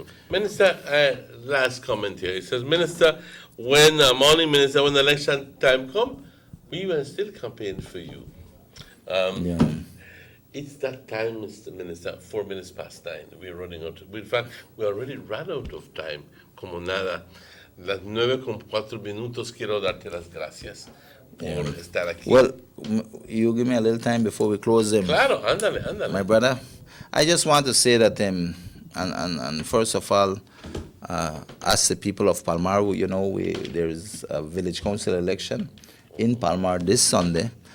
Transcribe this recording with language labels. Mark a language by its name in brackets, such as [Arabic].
[English] Minister, last comment here. It says, Minister, when Minister, when election time come, we will still campaign for you. It's that time, Mr. Minister, 4 minutes past 9. We're running out. In fact, we already ran out of time. [Spanish] Como nada. Las 9:04. Quiero darte las gracias por estar aquí. [English] Well, you give me a little time before we close them. [Spanish] Claro, ándale. [English] My brother, I just want to say that, and first of all, as the people of Palmar, you know, there is a village council election in Palmar this Sunday.